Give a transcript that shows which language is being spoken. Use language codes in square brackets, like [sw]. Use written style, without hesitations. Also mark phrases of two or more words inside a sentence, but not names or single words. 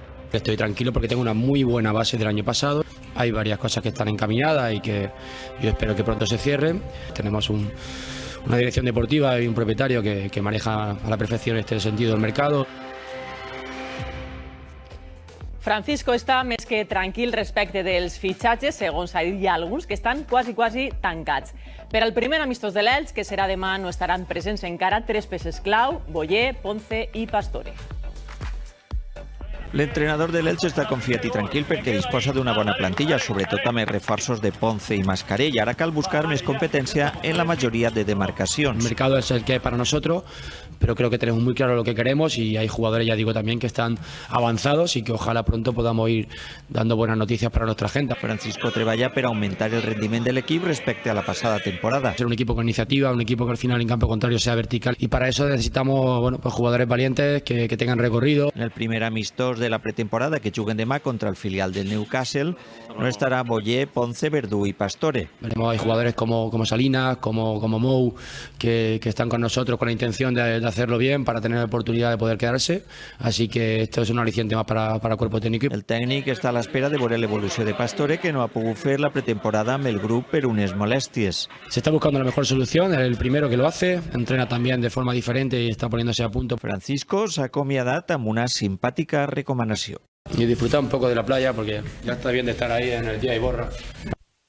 [es] Estoy tranquilo porque tengo una muy buena base del año pasado. Hay varias cosas que están encaminadas y que yo espero que pronto se cierren. Tenemos una dirección deportiva y un propietario que maneja a la perfección este sentido del mercado. [ca] Francisco està més que tranquil respecte dels fitxatges, segons ha dit, hi ha alguns que estan quasi tancats. Per al primer amistós de l'Elx, que serà demà, no estaran presents encara tres peces clau: Boyer, Ponce i Pastore. L'entrenador de l'Elx està confiat i tranquil perquè disposa d'una bona plantilla, sobretot amb els reforços de Ponce i Mascarell. Ara cal buscar més competència en la majoria de demarcacions. [es] El mercado es el que hay para nosotros, pero creo que tenemos muy claro lo que queremos y hay jugadores, ya digo también, que están avanzados y que ojalá pronto podamos ir dando buenas noticias para nuestra gente. [ca] Francisco treballa per augmentar el rendiment de l'equip respecte a la passada temporada. [es] Ser un equipo con iniciativa, un equipo que al final en campo contrario sea vertical, y para eso necesitamos pues jugadores valientes que tengan recorrido. [ca] En el primer amistós de la pretemporada que juguen demà contra el filial del Newcastle no estarà Boyer, Ponce, Verdú y Pastore. [es] Veremos, hay jugadores como Salinas, como Mou, que están con nosotros con la intención de hacerlo bien para tener la oportunidad de poder quedarse, así que esto es un aliciente más para el cuerpo técnico. [ca] El tècnic està a l'espera de veure l'evolució de Pastore, que no ha pogut fer la pretemporada amb el grup per unes molèsties. [es] Se está buscando la mejor solución, el primero que lo hace, entrena también de forma diferente y está poniéndose a punto. [ca] Francisco s'ha acomiadat amb una simpàtica recomanació. [es] Y disfrutar un poco de la playa porque ya está bien de estar ahí en el día y borra.